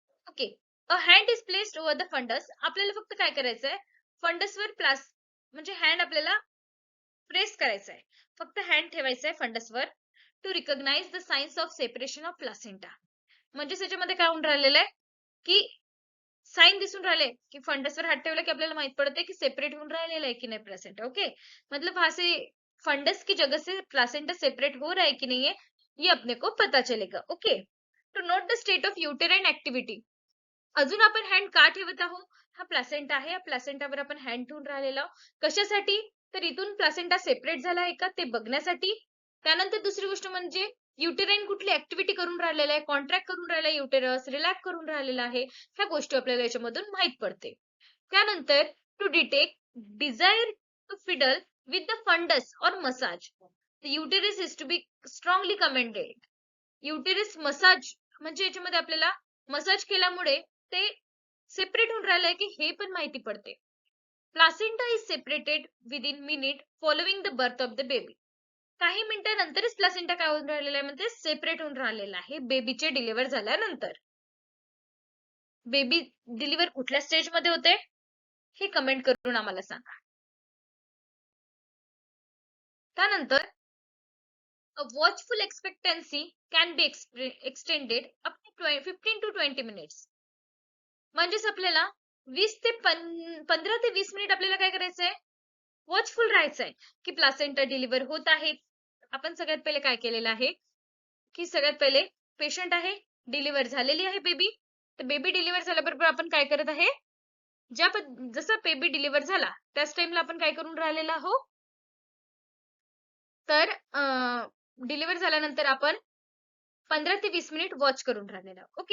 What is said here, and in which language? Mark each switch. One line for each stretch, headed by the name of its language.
English: Okay, a hand is placed over the fundus.
Marathi: आपल्याला फक्त काय करायचंय, फंडसवर म्हणजे हँड आपल्याला प्रेस करायचा आहे. फक्त हँड ठेवायचा आहे फंडसवर
English: To recognise the signs of separation of placenta.
Marathi: म्हणजे त्याच्यामध्ये काय होऊन राहिलेलं आहे की साइन दिसून राहिले की फंडसवर हात ठेवला की आपल्याला माहित पडते की सेपरेट होऊन राहिलेला आहे की नाही प्लासेंटा.
Hindi: ओके, मतलब वहां से फंडस की जगह से प्लासेंटा सेपरेट हो रहा है कि नहीं है, ये अपने को पता चलेगा.
English: Okay, to note the state of uterine activity.
Marathi: अजून आपण हँड का ठेवत आहोत, हा प्लासेंटा आहे, या प्लासेंटावर आपण हँड ठेवून राहिलेलो आहोत. कशासाठी, तर इथून प्लासेंटा सेपरेट झाला आहे का ते बघण्यासाठी. त्यानंतर दुसरी गोष्ट म्हणजे युटेराइन कुठली ऍक्टिव्हिटी करून राहिलेला आहे, कॉन्ट्रॅक्ट करून राहिला युटेरस, रिलॅक्स करून राहिलेला आहे, ह्या गोष्टी आपल्याला याच्यामधून माहित पडते.
English: त्यानंतर to detect desire to fiddle with the fundus
Hindi: और
English: Massage, uterus is to be strongly commended.
Marathi: Uterus massage म्हणजे याच्यामध्ये आपल्याला मसाज केल्यामुळे ते सेपरेट होऊन राहिलंय की हे पण माहिती पडते.
English: Placenta is separated within minute following the birth of the baby.
Marathi: काही मिनिटांनंतरच प्लासेंटा काय होऊन राहिलेला आहे, म्हणजे सेपरेट होऊन राहिलेला आहे बेबीचे डिलिव्हर झाल्यानंतर. बेबी डिलिव्हर कुठल्या स्टेज मध्ये होते हे कमेंट करून आम्हाला सांगा.
English: त्यानंतर a watchful expectancy can be extended up to 15 to 20 minutes.
Marathi: म्हणजेच आपल्याला 15 ते 20 मिनिट आपल्याला काय करायचंय, वॉचफुल राहायचंय की प्लासेंटा डिलिव्हर होत आहे. आपण सगळ्यात पहिले काय केलेलं आहे की सगळ्यात पहिले पेशंट आहे, डिलिव्हर झालेली आहे बेबी. तर बेबी डिलिव्हर झाल्याबरोबर आपण काय करत आहे, जसं बेबी डिलिव्हर झाला त्याच टाइमला आपण काय करून राहिलेला आहोत, तर डिलिव्हर झाल्यानंतर आपण 15 ते 20 मिनिट वॉच करून राहिलेला आहोत.